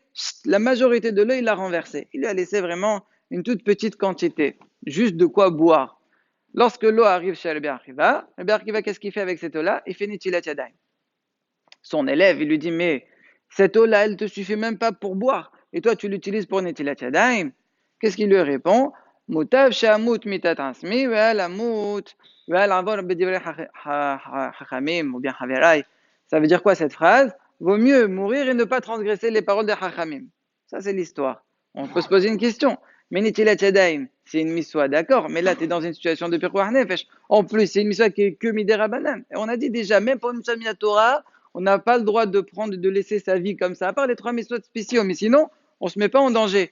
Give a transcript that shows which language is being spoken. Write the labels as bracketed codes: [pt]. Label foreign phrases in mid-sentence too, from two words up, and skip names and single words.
[fr] La majorité de l'eau, il l'a renversée. Il lui a laissé vraiment une toute petite quantité, juste de quoi boire. Lorsque l'eau arrive chez le Berkiva, qu'est-ce qu'il fait avec cette eau-là? Il fait [he] נטילת ידיים. [fr] Son élève, il lui dit, mais cette eau-là, elle ne te suffit même pas pour boire. Et toi, tu l'utilises pour [he] נטילת ידיים. [fr] Qu'est-ce qu'il lui répond? [he] מוטב שאמות מיתת עצמי ואל אמות ואל אעבור בדברי חכמים, [fr] ou bien haverai. Ça veut dire quoi cette phrase? Vaut mieux mourir et ne pas transgresser les paroles des hachamim. Ça, c'est l'histoire. On peut se poser une question. Mais [he] נטילת ידיים, [fr] c'est une miswa, d'accord, mais là, tu es dans une situation de [he] פיקוח נפש. [fr] En plus, c'est une miswa qui est que [he] מדרבנן. [fr] Et on a dit déjà, même pour une miswa Torah, on n'a pas le droit de prendre, de laisser sa vie comme ça, à part les trois miswot spéciaux, mais sinon, on ne se met pas en danger.